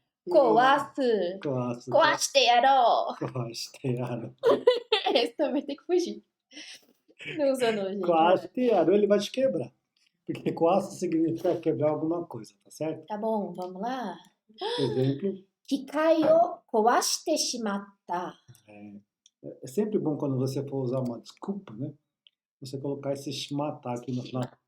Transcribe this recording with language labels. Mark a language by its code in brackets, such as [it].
[ja] 壊す。 Koasu. 壊してやろう。 Korostearo. [pt] Esse também tem que fugir. Não usa não, gente. Korostearo, ele vai te quebrar. Porque koasu significa quebrar alguma coisa, tá certo? Tá bom, vamos lá. Exemplo. [ja] 機械を壊してしまった。 [pt] É sempre bom quando você for usar uma desculpa, né? Você colocar esse shimata aqui no final.